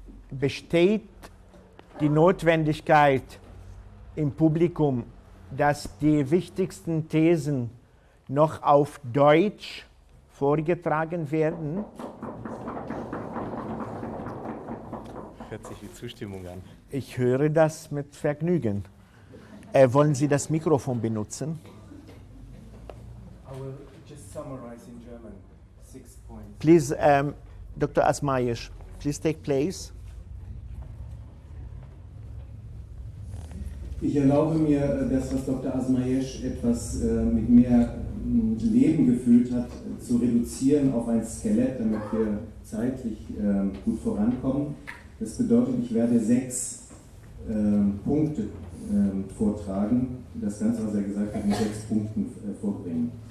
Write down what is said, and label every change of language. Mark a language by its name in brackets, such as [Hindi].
[German] Besteht die Notwendigkeit im Publikum, dass die wichtigsten Thesen noch auf Deutsch vorgetragen werden? Hört sich wie Zustimmung an. Ich höre das mit Vergnügen. Wollen Sie das Mikrofon benutzen? [English] I will just summarize in German 6 points. Please, Dr. Azmayesh, please take place. [German] Ich erlaube mir, das, was Dr. Azmayesh etwas mit mehr Leben gefüllt hat, zu reduzieren auf ein Skelett, damit wir zeitlich gut vorankommen. Das bedeutet, ich werde 6 Punkte vortragen, das Ganze, was er gesagt hat, mit 6 Punkten vorbringen.